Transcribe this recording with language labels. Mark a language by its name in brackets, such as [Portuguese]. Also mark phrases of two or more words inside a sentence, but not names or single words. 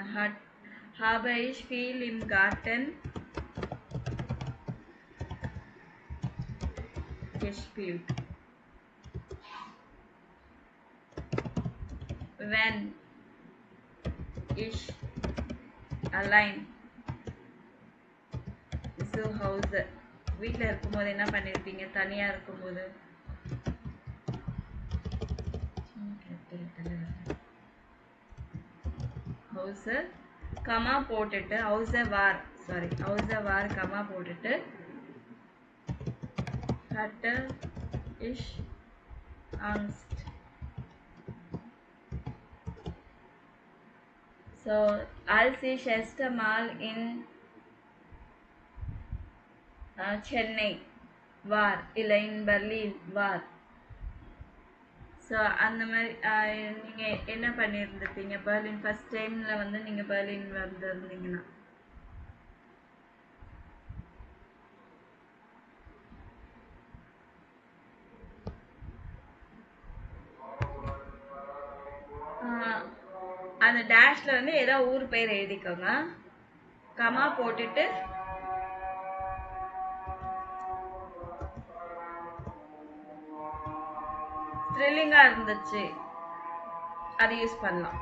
[German] habe ich viel im Garten gespielt. Wenn ich allein zu Hause, [Tamil] வீட்டில் இருக்கும்போது என்ன பண்ணியிருப்பீங்க? தனியாக இருக்கும்போது ஹவுஸு கமா போட்டுட்டு ஹவுஸை வார் கமா போட்டுட்டு [German] hatte ich Angst. So, als ich erste Mal in Chennai war, இல்லை in Berlin war. [Tamil] ஸோ அந்த மாதிரி நீங்கள் என்ன பண்ணியிருந்துருப்பீங்க? பெர்லின் [English] first time [Tamil] வந்து நீங்கள் பெர்லின் வந்திருந்தீங்கன்னா அந்த டேஷ்ல வந்து ஏதோ ஊர் பேர் எழுதிக்கோங்க, கமா போட்டுட்டு த்ரில்லிங்கா இருந்துச்சு அது யூஸ் பண்ணலாம்.